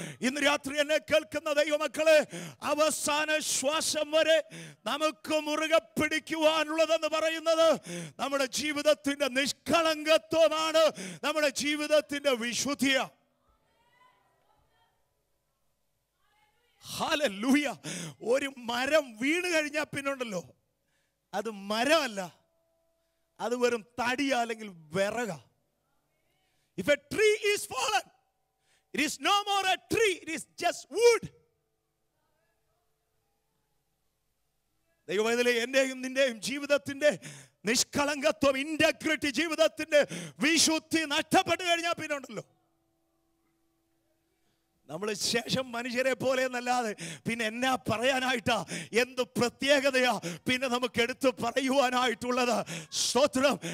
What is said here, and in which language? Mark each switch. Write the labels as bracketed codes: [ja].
[ml] ഇന്ന് രാത്രി എന്നെ കേൾക്കുന്ന ദൈവമക്കളെ, അവസാന ശ്വാസം വരെ നമുക്ക് മുറുകെ പിടിക്കുവാനുള്ളതെന്ന് പറയുന്നത് നമ്മുടെ ജീവിതത്തിന്റെ നിഷ്കളങ്കത്വമാണ്, നമ്മുടെ ജീവിതത്തിന്റെ വിശുദ്ധിയാണ്. ഹല്ലേലൂയ. ഒരു മരം വീണ് കഴിഞ്ഞാൽ പിന്നുണ്ടല്ലോ, അത് മരമല്ല, അത് വെറും തടിയ അല്ലെങ്കിൽ വിറക. [en] If a tree is fallen, it is no more a tree, it is just wood. [ml] ദൈവമേ, എന്റെയും നിന്റെയും ജീവിതത്തിന്റെ നിഷ്കളങ്കത്വം, ഇന്റഗ്രിറ്റി, ജീവിതത്തിന്റെ വിശുദ്ധി നഷ്ടപ്പെട്ടു കഴിഞ്ഞാൽ പിന്നുണ്ടല്ലോ, നമ്മൾ ശേഷം മനുഷ്യരെ പോലെ എന്നല്ലാതെ പിന്നെ എന്നാ പറയാനായിട്ടാ, എന്ത് പ്രത്യേകതയാ പിന്നെ നമുക്ക് എടുത്ത് പറയുവാനായിട്ടുള്ളത്? സ്തോത്രം.